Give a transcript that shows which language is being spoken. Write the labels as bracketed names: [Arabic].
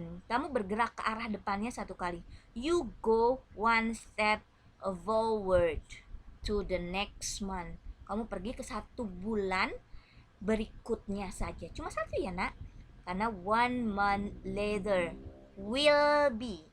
[Indonesian] Kamu bergerak ke arah depannya 1 kali. [English] You go 1 step forward to the next month. [Indonesian] Kamu pergi ke 1 bulan berikutnya saja. Cuma 1 ya nak. [English] Karena 1 month later will be.